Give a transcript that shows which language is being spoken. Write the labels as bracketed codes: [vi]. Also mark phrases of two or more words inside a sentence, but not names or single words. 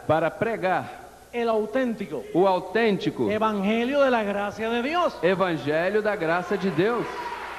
[pt] para pregar [es] el auténtico [pt] o autêntico [es] evangelio de la gracia de Dios. [pt] evangelho da graça de Deus.